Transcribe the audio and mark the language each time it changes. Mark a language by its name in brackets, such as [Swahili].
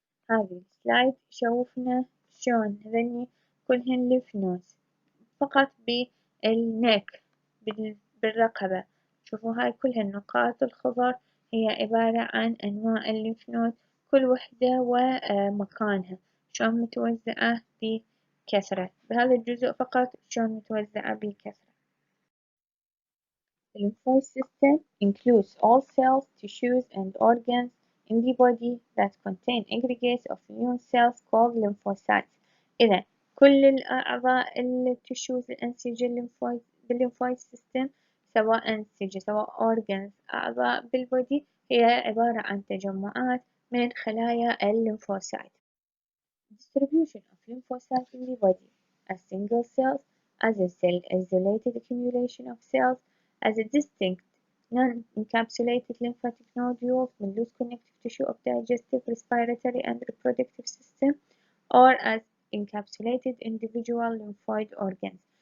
[Arabic] هذه السلايد شوفنا شلون هذني كلهن lymph nodes فقط بالنك بالرقبة. شوفوا هاي كلها النقاط الخضر هي عبارة عن أنواع الليمف نود، كل وحدة ومكانها شلون متوزعة بكثرة. بهذا الجزء فقط شلون متوزعة بكثرة. [English] The lymphoid system includes all cells, tissues, and organs in the body that contain aggregates of immune cells called lymphocytes. [Arabic] إذا كل الأعضاء التشوز الأنسجة بالليمفويد سيستم، سواء أنسجة سواء organs أعضاء بالبودي، هي عبارة عن تجمعات من خلايا الليمفوسايت. [English] Distribution of lymphocytes in the body as single cells, as a cell isolated accumulation of cells, as a distinct non-encapsulated lymphatic nodules من loose connective tissue of digestive, respiratory, and reproductive system, or as encapsulated individual lymphoid organs.